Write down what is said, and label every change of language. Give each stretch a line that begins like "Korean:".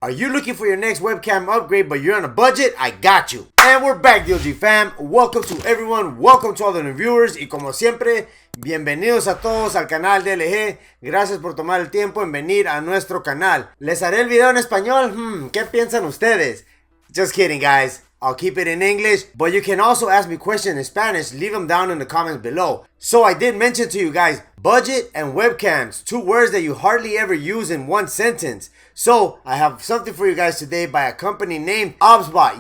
English: Are you looking for your next webcam upgrade but you're on a budget? I got you. And we're back, DLG fam. Welcome to everyone. Welcome to all the new viewers.
Spanish: Y como siempre, bienvenidos a todos al canal DLG. Gracias por tomar el tiempo en venir a nuestro canal. ¿Les haré el video en español? ¿Qué piensan ustedes?
English: Just kidding, guys. I'll keep it in English, but you can also ask me questions in Spanish. Leave them down in the comments below. So I did mention to you guys, budget and webcams, two words that you hardly ever use in one sentence. So I have something for you guys today by a company named OBSBOT.